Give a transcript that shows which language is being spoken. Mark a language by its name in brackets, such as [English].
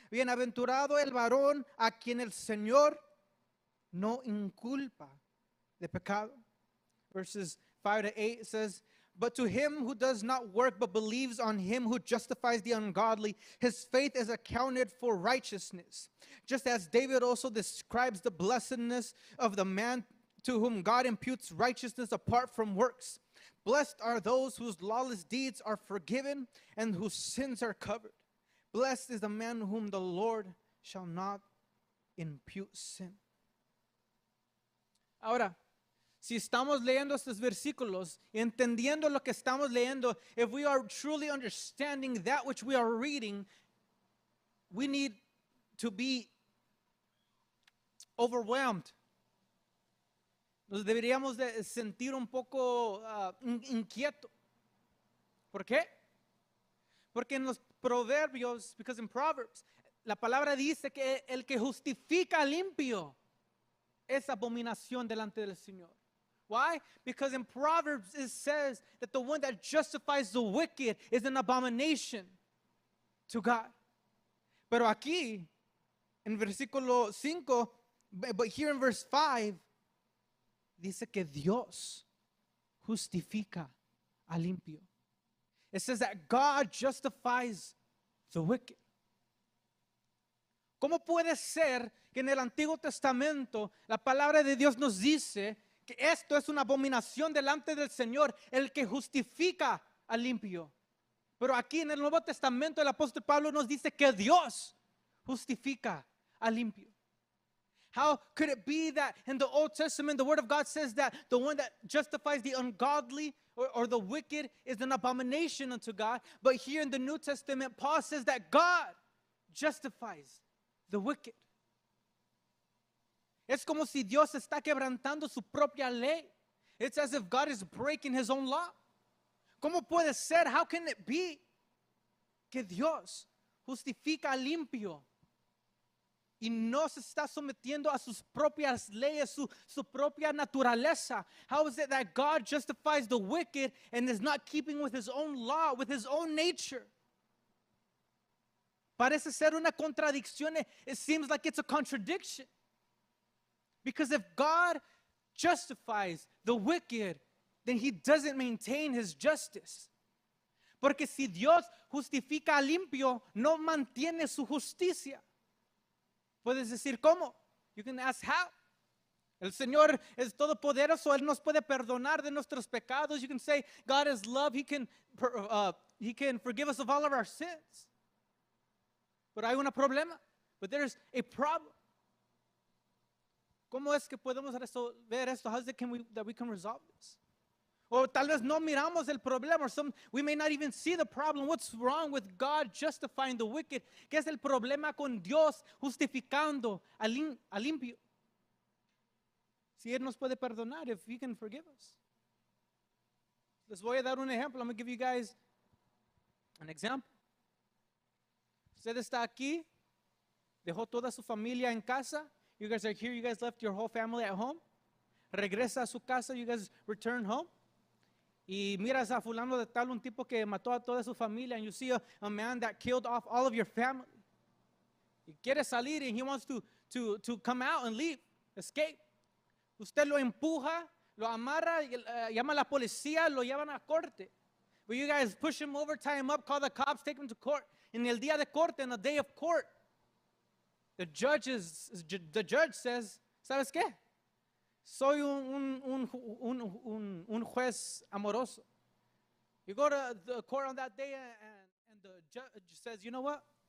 [Spanish] Bienaventurado el varón a quien el Señor no inculpa de pecado. [English] Verses 5 to 8 says, but to him who does not work but believes on him who justifies the ungodly, his faith is accounted for righteousness. Just as David also describes the blessedness of the man to whom God imputes righteousness apart from works. Blessed are those whose lawless deeds are forgiven and whose sins are covered. Blessed is the man whom the Lord shall not impute sin. [Spanish] Ahora, si estamos leyendo [English] estos versículos, entendiendo lo que estamos leyendo, if we are truly understanding that which we are reading, we need to be overwhelmed. [Spanish] Nos deberíamos de sentir un poco inquieto. ¿Por qué? Porque en los proverbios, [English] because in Proverbs, [Spanish] la palabra dice que el que justifica al impío es abominación delante del Señor. [English] Why? Because in Proverbs it says that the one that justifies the wicked is an abomination to God. [Spanish] Pero aquí, en versículo 5, [English] but here in verse 5, [Spanish] dice que Dios justifica al impío. [English] It says that God justifies the wicked. [Spanish] ¿Cómo puede ser que en el Antiguo Testamento la palabra de Dios nos dice que esto es una abominación delante del Señor, el que justifica al impío? Pero aquí en el Nuevo Testamento el apóstol Pablo nos dice que Dios justifica al impío. [English] How could it be that in the Old Testament the Word of God says that the one that justifies the ungodly or the wicked is an abomination unto God, but here in the New Testament Paul says that God justifies the wicked? [Spanish] Es como si Dios está quebrantando su propia ley. [English] It's as if God is breaking his own law. [Spanish] ¿Cómo puede ser? [English] How can it be [Spanish] que Dios justifica al impío y no se está sometiendo a sus propias leyes, su propia naturaleza? [English] How is it that God justifies the wicked and is not keeping with his own law, with his own nature? [Spanish] Parece ser una contradicción. [English] It seems like it's a contradiction. Because if God justifies the wicked, then he doesn't maintain his justice. [Spanish] Porque si Dios justifica al limpio, no mantiene su justicia. Puedes decir, ¿cómo? [English] You can ask how. [Spanish] El Señor es todopoderoso, Él nos puede perdonar de nuestros pecados. [English] You can say, God is love, He can forgive us of all of our sins. [Spanish] Pero hay un problema. [English] But there's a problem. [Spanish] ¿Cómo es que podemos resolver esto? [English] How is it that we can resolve this? [Spanish] O tal vez no miramos el problema. [English] We may not even see the problem. What's wrong with God justifying the wicked? [Spanish] ¿Qué es el problema con Dios justificando al limpio? Si Él nos puede perdonar, [English] if He can forgive us. [Spanish] Les voy a dar un ejemplo. [English] I'm going to give you guys an example. [Spanish] Usted está aquí, dejó toda su familia en casa. [English] You guys are here, you guys left your whole family at home. [Spanish] Regresa a su casa, [English] you guys return home. [Spanish] Y miras a fulano de tal, un tipo que mató a toda su familia, [English] and you see a man that killed off all of your family. [Spanish] Y quiere salir, [English] and he wants to come out and leave, escape. [Spanish] Usted lo empuja, lo amarra, llama a la policía, lo llevan a corte. [English] But you guys push him over, tie him up, call the cops, take him to court. [Spanish] En el día de corte, [English] in the day of court, the judge says, [Spanish] ¿sabes qué? Soy un juez amoroso. [English] You go to the court on that day and the judge says, you know what?